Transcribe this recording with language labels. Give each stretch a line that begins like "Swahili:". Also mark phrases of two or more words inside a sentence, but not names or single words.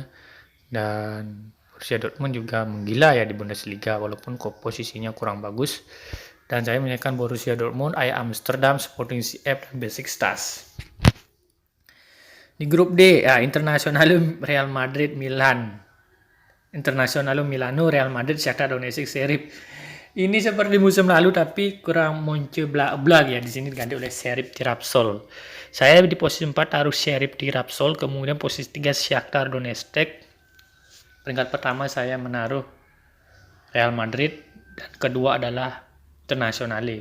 Indonesian: Dan Borussia Dortmund juga menggila ya di Bundesliga walaupun posisinya kurang bagus. Dan saya menyaksikan Borussia Dortmund, Ajax Amsterdam, Sporting CF, dan Basic Stars. Di grup D, ya, Internazionale Real Madrid, Milan. Internazionale Milano, Real Madrid, Shakhtar Donetsk, Sheriff. Ini seperti musim lalu tapi kurang Mönchengladbach ya. Di sini diganti oleh Sheriff Tiraspol. Saya di posisi 4 taruh Sheriff Tiraspol, kemudian posisi 3 Shakhtar Donetsk. Peringkat pertama saya menaruh Real Madrid dan kedua adalah Internazionale.